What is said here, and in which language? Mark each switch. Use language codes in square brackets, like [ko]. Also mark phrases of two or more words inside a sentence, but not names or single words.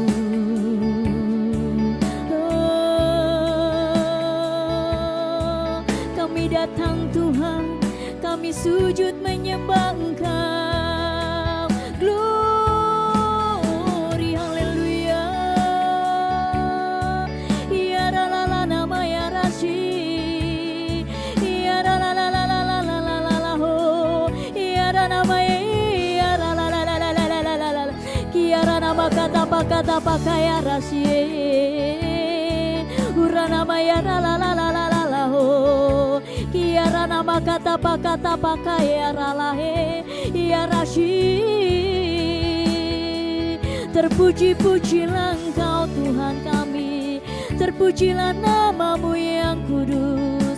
[id] Oh, kami datang Tuhan, kami sujud menyembah Engkau. [en] Glory, haleluya. Ya la la la nama ya rashi. Ya la la la la la la la la la la ho. Ya la nama ya la la la la la la la la la. Kiara nama kata pakaya rashi. Ura nama ya la la la la la la la ho. Kiara nama kata pakaya ralahe ya rashi. [id] Terpuji-pujilah Engkau Tuhan kami, terpujilah nama-Mu yang kudus.